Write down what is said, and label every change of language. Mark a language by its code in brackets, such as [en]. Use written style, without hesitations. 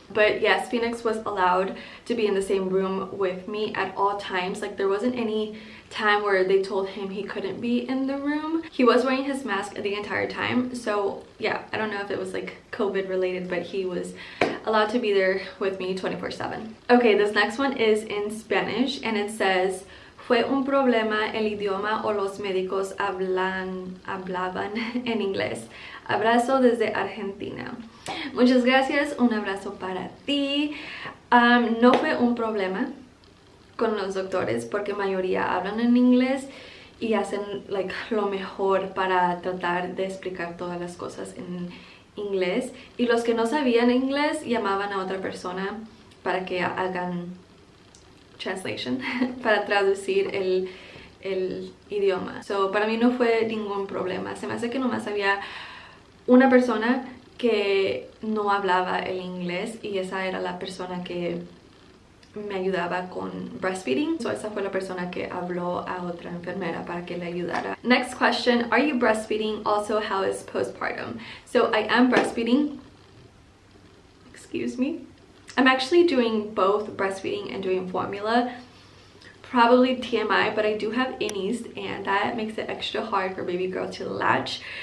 [en] But yes, Phoenix was allowed to be in the same room with me at all times. Like there wasn't any time where they told him he couldn't be in the room. He was wearing his mask the entire time. So yeah, I don't know if it was like COVID related, but he was allowed to be there with me 24/7. Okay, this next one is in Spanish, and it says, [es] fue un problema el idioma o los médicos hablaban en inglés. Abrazo desde Argentina. Muchas gracias, un abrazo para ti. No fue un problema con los doctores, porque mayoría hablan en inglés y hacen like lo mejor para tratar de explicar todas las cosas en inglés, y los que no sabían inglés llamaban a otra persona para que hagan translation para traducir el idioma. So para mí no fue ningún problema. Se me hace que nomás había una persona que no hablaba el inglés, y esa era la persona que me ayudaba con breastfeeding. So esa fue la persona que habló a otra enfermera para que le ayudara. [en] Next question, are you breastfeeding? Also, how is postpartum? So I am breastfeeding. Excuse me. I'm actually doing both breastfeeding and doing formula. Probably TMI, but I do have innies, and that makes it extra hard for baby girl to latch.